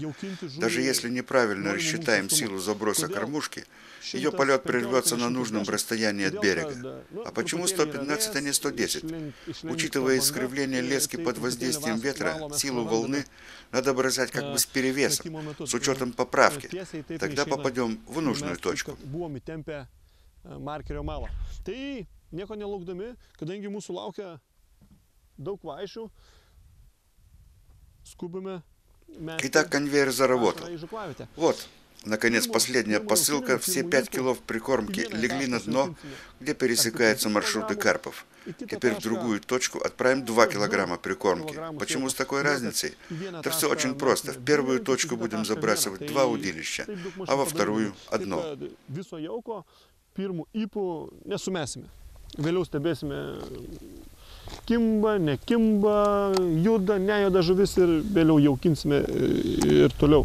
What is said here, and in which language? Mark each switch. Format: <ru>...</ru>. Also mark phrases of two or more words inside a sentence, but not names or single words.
<ru>Даже если неправильно рассчитаем силу заброса кормушки, ее полет прервется на нужном расстоянии от берега. А почему 115, а не 110? Учитывая искривление лески под воздействием ветра, силу волны надо бросать как бы с перевесом, с учетом поправки. Тогда попадем в нужную точку.</ru> <lt>Tai nieko nelaukdami, kadangi mūsų laukia daug vaišių, skubame.</lt> <ru>Итак, конвейер заработал. Вот, наконец, последняя посылка. Все 5 килов прикормки легли на дно, где пересекаются маршруты карпов. Теперь в другую точку отправим 2 килограмма прикормки. Почему с такой разницей? Это все очень просто. В первую точку будем забрасывать 2 удилища, а во вторую – 1.</ru> <lt>Pirmų įpų nesumesime. Vėliau stebėsime, kimba, nekimba, juda, nejuda žuvis ir vėliau jaukinsime ir toliau.</lt>